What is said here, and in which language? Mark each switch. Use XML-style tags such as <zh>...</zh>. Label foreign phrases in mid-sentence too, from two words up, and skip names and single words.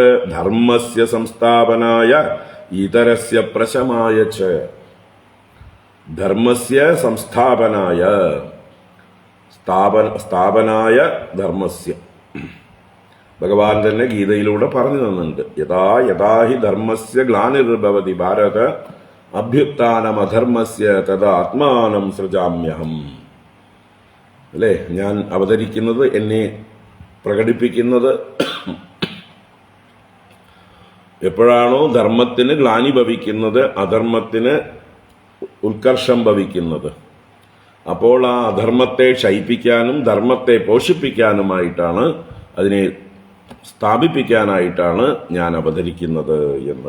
<sa>ധർമ്മസ്യ സംസ്ഥാപനായ ഇതരസ്യ പ്രശമായ ച. ധർമ്മസ്യ സംസ്ഥാപനായ, സ്ഥാപനായ ധർമ്മസ്യ.</sa> <ml>ഭഗവാൻ തന്നെ ഗീതയിലൂടെ പറഞ്ഞു തന്നുണ്ട്.</ml> <sa>യഥാ യഥാ ഹി ധർമ്മസ്യ ഗ്ലാനിർഭവതി ഭാരത അഭ്യുത്ഥാനമധർമ്മസ്യ തഥാ ആത്മാനം സൃജാമ്യഹം.</sa> <ml>അല്ലേ? ഞാൻ അവതരിക്കുന്നത്, എന്നെ പ്രകടിപ്പിക്കുന്നത് എപ്പോഴാണോ ധർമ്മത്തിന് ഗ്ലാനി ഭവിക്കുന്നത്, അധർമ്മത്തിന് ഉത്കർഷം ഭവിക്കുന്നത്, അപ്പോൾ ആ അധർമ്മത്തെ ക്ഷയിപ്പിക്കാനും ധർമ്മത്തെ പോഷിപ്പിക്കാനുമായിട്ടാണ്, അതിനെ സ്ഥാപിപ്പിക്കാനായിട്ടാണ് ഞാൻ അവതരിക്കുന്നത് എന്ന്.</ml>